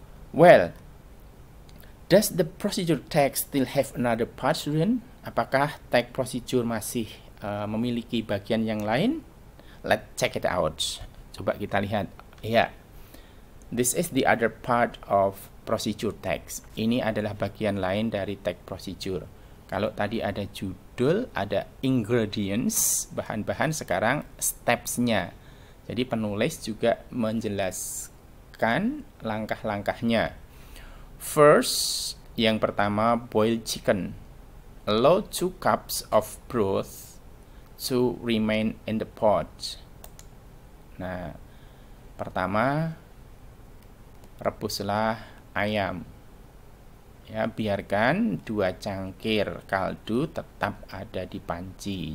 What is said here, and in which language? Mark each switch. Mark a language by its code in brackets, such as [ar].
[en] Well, does the procedure tag still have another part, student? [id] Apakah tag procedure masih memiliki bagian yang lain? [en] Let's check it out. [id] Coba kita lihat. [en] Ya, this is the other part of procedure text. [id] Ini adalah bagian lain dari tag procedure. Kalau tadi ada judul, ada ingredients, bahan-bahan, sekarang steps-nya. Jadi penulis juga menjelaskan langkah-langkahnya. [en] First, [id] yang pertama, [en] boiled chicken. Allow 2 cups of broth to remain in the pot. [id] Nah, pertama, rebuslah ayam. Ya, biarkan 2 cangkir kaldu tetap ada di panci.